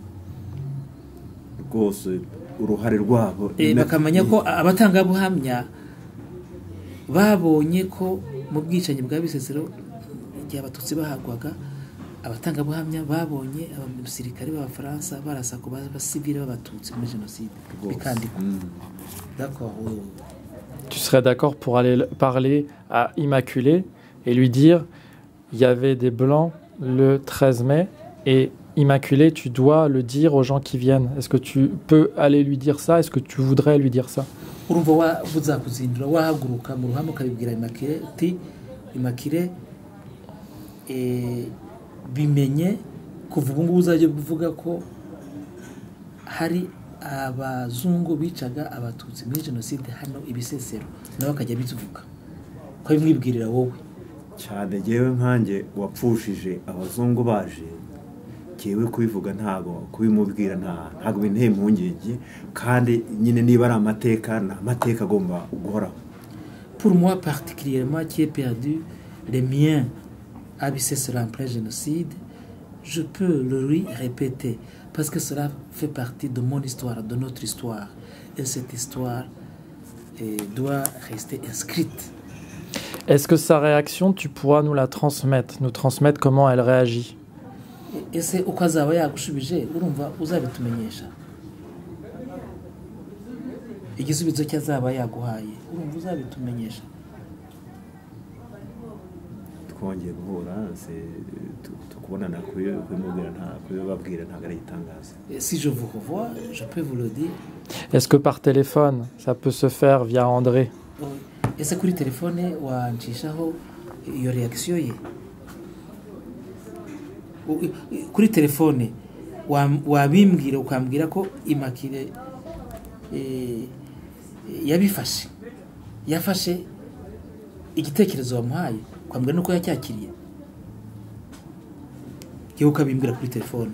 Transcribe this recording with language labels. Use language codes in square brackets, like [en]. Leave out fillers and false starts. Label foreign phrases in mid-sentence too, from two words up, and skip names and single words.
[rw] rwose uruhare rwabo, bakamenya ko abatangabuhamya babonye ko mu bwicanyi bwa Bisesero igihe abatutsi bahagwaga, abatangabuhamya babonye abasirikare b'abafaransa barasa ku basivile b'abatutsi muri jenoside bikandikwa. [fr] D'accord. Tu serais d'accord pour aller parler à Immaculée et lui dire il y avait des Blancs le 13 mai et Immaculée, tu dois le dire aux gens qui viennent. Est-ce que tu peux aller lui dire ça? Est-ce que tu voudrais lui dire ça? [rw] Urumva buzakuzindura wahaguruka mu ruhame ukabibwira Immaculée uti Immaculée bimenye kuvuga ngo uzajye kuvuga ko hari abazungu bicaga abatutsi muri jenoside hano i Bisesero, nawe akajya bivuga ko bimwibwirira wowe cyane. Jewe nkanjye wapfushije abazungu baje, jewe kubivuga ntago kubimubwira ntago binteye impungenge, kandi nyine niba ari amateka n'amateka agomba guhoraho. [fr] Pour moi particulièrement qui ai perdu les miens à Bisesero en plein génocide, je peux le lui répéter parce que cela fait partie de mon histoire, de notre histoire, et cette histoire doit rester inscrite. Est-ce que sa réaction, tu pourras nous la transmettre, nous transmettre comment elle réagit? [rw] Ese uko azaba yagushubije urumva uzabitumenyesha? Igisubizo cyazaba yaguhaye urumva uzabitumenyesha? Twongeye guhura tukubonana kubibabwira ntabwo ari itangazo. [fr] Si je vous revois, je peux vous le dire. Est-ce que par téléphone, ça peut se faire via André? [rw] Ese kuri telefone wancishaho iyo reaction ye? Kuri telefone wabimbwira ukambwira ko Immaculée yafashe igitekerezo wamuhaye, kwambwira nuko yacyakiriye, yewe ukabimbwira kuri telefone